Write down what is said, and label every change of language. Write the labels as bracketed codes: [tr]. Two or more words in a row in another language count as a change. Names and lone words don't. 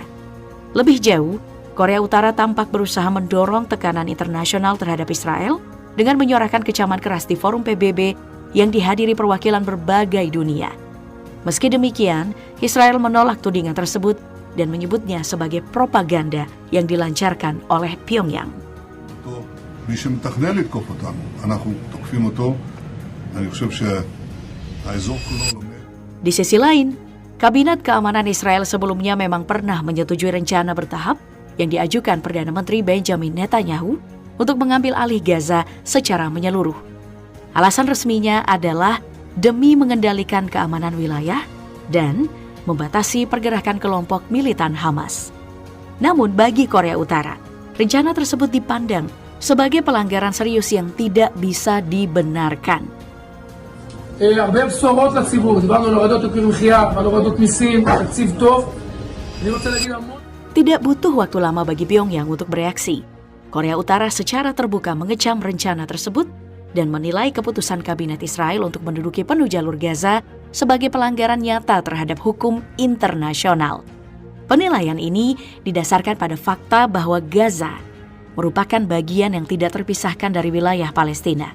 [id] Lebih jauh, Korea Utara tampak berusaha mendorong tekanan internasional terhadap Israel dengan menyuarakan kecaman keras di forum PBB yang dihadiri perwakilan berbagai dunia. Meski demikian, Israel menolak tudingan tersebut dan menyebutnya sebagai propaganda yang dilancarkan oleh Pyongyang. [he] מי שמתכנן לתקוף אותנו, אנחנו תוקפים אותו. אני חושב שהאזור כולו לומד. [id] Di sisi lain, Kabinet Keamanan Israel sebelumnya memang pernah menyetujui rencana bertahap yang diajukan Perdana Menteri Benjamin Netanyahu untuk mengambil alih Gaza secara menyeluruh. Alasan resminya adalah demi mengendalikan keamanan wilayah dan membatasi pergerakan kelompok militan Hamas. Namun bagi Korea Utara, rencana tersebut dipandang sebagai pelanggaran serius yang tidak bisa dibenarkan. [he] הרבה בשורות לציבור, דיברנו על הורדות יוקר מחיה, על הורדות מיסים, תקציב טוב. אני רוצה להגיד המון. [id] Tidak butuh waktu lama bagi Pyongyang untuk bereaksi. Korea Utara secara terbuka mengecam rencana tersebut dan menilai keputusan Kabinet Israel untuk menduduki penuh jalur Gaza sebagai pelanggaran nyata terhadap hukum internasional. Penilaian ini didasarkan pada fakta bahwa Gaza merupakan bagian yang tidak terpisahkan dari wilayah Palestina.